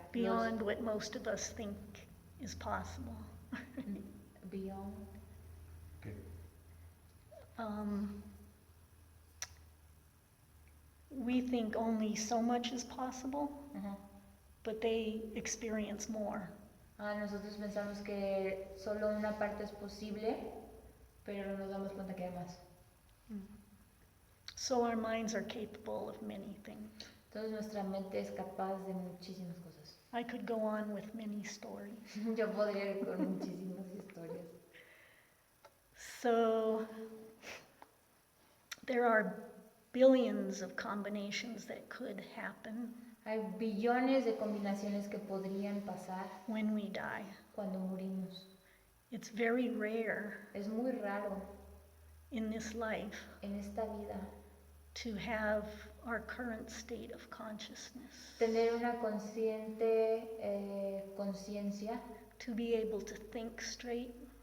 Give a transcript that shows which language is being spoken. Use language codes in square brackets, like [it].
[en] beyond what most of us think is possible. Beyond. [es] ¿Qué? [en] We think only so much is possible, Ajá. but they experience more. [es] Nosotros pensamos que solo una parte es posible, pero nos damos cuenta que hay más. [en] So our minds are capable of many things. [es] Entonces nuestra mente es capaz de muchísimas cosas. [en] I could go on with many stories. [es] Yo podría ir con muchísimas historias. [en] So there are billions of combinations that could happen [es] Hay billones de combinaciones que podrían pasar [en] when we die. [es] cuando morimos. [en] It's very rare [es] Es muy raro [en] in this life [es] en esta vida [en] to have our current state of consciousness, [es] tener una consciente conciencia, [en] to be able to think straight,